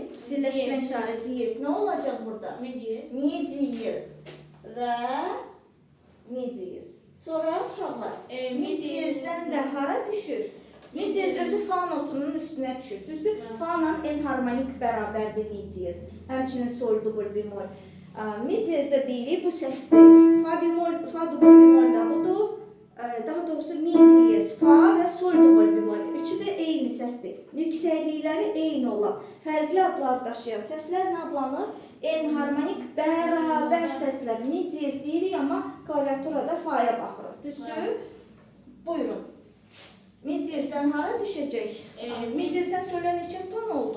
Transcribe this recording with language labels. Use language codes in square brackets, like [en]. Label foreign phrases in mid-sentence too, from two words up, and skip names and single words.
[az] Zilləşmə işarə diyez. Nə olacaq burada? Mi diyez? Mi diyez və mi diyez. Sonra uşaqlar, mi diyezdən də hara düşür? Mi diyez özü fa notunun üstünə düşür, düzdür? Fa-la enharmonik bərabərdir mi diyez. Həmçinin sol, dubl, bemol. Mi diyezdə deyirik, bu səsdir. Fa dubl, bemol da budur. Daha doğrusu mi diyez, fa və sol dubl, bemol. Üçü də eyni səsdir. Yüksəklikləri eyni olan, fərqli adlar daşıyan səslər nə adlanır? Enharmonik bərabər səslər. Mi diyez deyirik, amma klaviaturada fa'ya baxırıq, düzdür? Buyurun. Mi diyezdən hara düşəcək? Mi diyezdən solə neçə ton oldu?